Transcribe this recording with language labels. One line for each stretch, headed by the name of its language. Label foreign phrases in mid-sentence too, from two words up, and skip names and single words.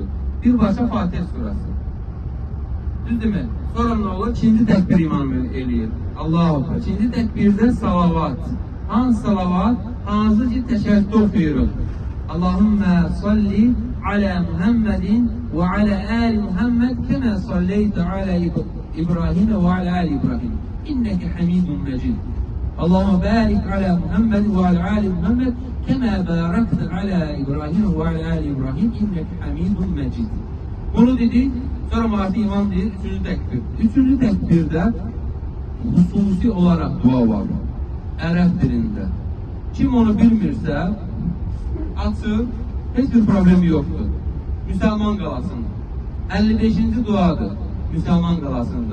Azerbaijani: Birbaşa Fatihə surəsi. Düzdürmü?
Turkish: Sonra ne olur?
Azerbaijani: İkinci təkbir imam eləyir.
Arabic: الله أكبر.
Azerbaijani: İkinci təkbirdə salavat. Hansı salavat? Hansı ki təşəkkür oxuyuruz.
Arabic: اللهم صل على محمد وعلى آل محمد كما صليت على إبراهيم وعلى آل إبراهيم. إنك حميد مجيد. اللهم بارك على محمد وعلى آل محمد كما باركت على إبراهيم وعلى آل إبراهيم. إنك حميد مجيد.
Azerbaijani: Bunu dedik. Sonra Mahdi İmam deyir, 3. təkbir. 3. təkbirdə
Turkish: hususi olarak
Azerbaijani: dua var. Ərəb dilində. Kim onu bilmirsə, açıq, heç bir problemi yoxdur. Müsəlman qalasında. 55-ci duadır Müsəlman qalasında.